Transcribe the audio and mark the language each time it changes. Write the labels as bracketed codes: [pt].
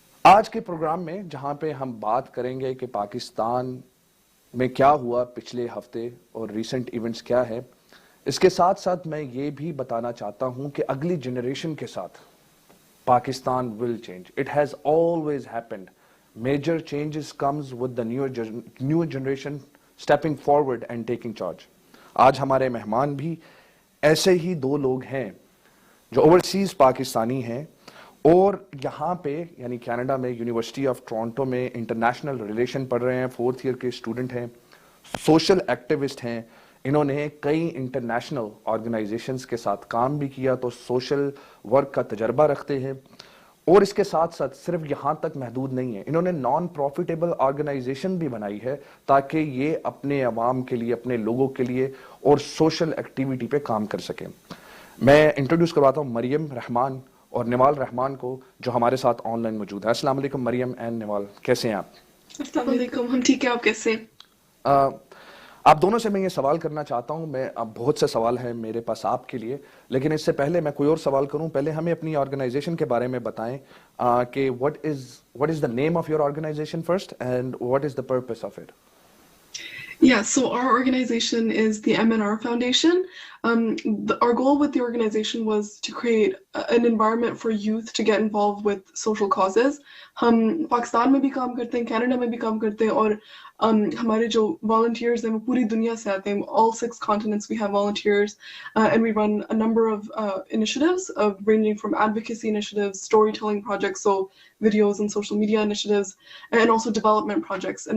[ur] آج کے پروگرام میں جہاں پہ ہم بات کریں گے کہ پاکستان میں کیا ہوا پچھلے ہفتے اور ریسنٹ ایونٹس کیا ہے، اس کے ساتھ ساتھ میں یہ بھی بتانا چاہتا ہوں کہ اگلی جنریشن کے ساتھ [en] Pakistan will change. It has always happened. Major changes comes with the newer generation stepping forward and taking charge. [ur] آج ہمارے مہمان بھی ایسے ہی دو لوگ ہیں جو اوورسیز پاکستانی ہیں اور یہاں پہ یعنی کینیڈا میں یونیورسٹی آف ٹورانٹو میں انٹرنیشنل ریلیشن پڑھ رہے ہیں، 4th ایئر کے اسٹوڈنٹ ہیں، سوشل ایکٹیوسٹ ہیں۔ انہوں نے کئی انٹرنیشنل آرگنائزیشنز کے ساتھ کام بھی کیا، تو سوشل ورک کا تجربہ رکھتے ہیں، اور اس کے ساتھ ساتھ صرف یہاں تک محدود نہیں ہے، انہوں نے نان پروفیٹیبل آرگنائزیشن بھی بنائی ہے تاکہ یہ اپنے عوام کے لیے، اپنے لوگوں کے لیے اور سوشل ایکٹیویٹی پہ کام کر سکیں۔ میں انٹروڈیوس کرواتا ہوں مریم رحمان اور نوال رحمان کو جو ہمارے ساتھ آن لائن موجود ہے۔ السلام علیکم مریم اینڈ نوال، کیسے ہیں آپ؟ السلام علیکم، ہم ٹھیک ہے، آپ کیسے؟ آپ دونوں سے میں یہ سوال کرنا چاہتا ہوں، میں اب بہت سے سوال ہیں میرے پاس آپ کے لیے، لیکن اس سے پہلے میں کوئی اور سوال کروں، پہلے ہمیں اپنی آرگنائزیشن کے بارے میں بتائیں کہ [en] what is the name of your organization first and what is the purpose of it? Yeah, so our organization is the MNR Foundation. Our goal with the organization was to create an environment for youth to get involved with social causes. [ur] ہم پاکستان میں بھی کام کرتے ہیں، Canada میں بھی کام کرتے ہیں، اور ہمارے جو volunteers ہیں وہ پوری دنیا سے آتے ہیں۔ [en] All 6 continents we have volunteers, and we run a number of initiatives ranging from advocacy initiatives, storytelling projects, so videos and social media initiatives, and also development projects.